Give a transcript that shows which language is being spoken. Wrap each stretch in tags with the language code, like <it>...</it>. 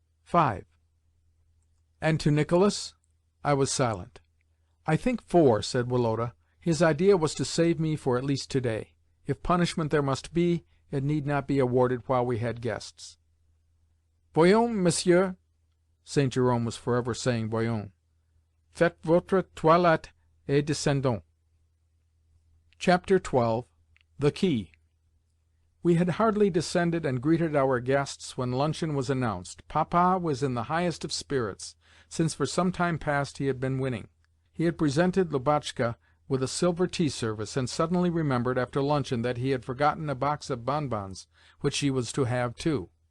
<en>5. "And to Nicholas?" I was silent. "I think 4," said Woloda. "His idea was to save me for at least to-day. If punishment there must be, it need not be awarded while we had guests."</en> <fr>"Voyons, monsieur,"</fr> <en>St. Jerome was forever saying voyons.</en> <fr>"Faites votre toilette et descendons."</fr> <en>Chapter 12. The Key. We had hardly descended and greeted our guests when luncheon was announced. Papa was in the highest of spirits, since for some time past he had been winning. He had presented Lubotshka with a silver tea-service, and suddenly remembered, after luncheon, that he had forgotten a box of bonbons, which she was to have too.</en>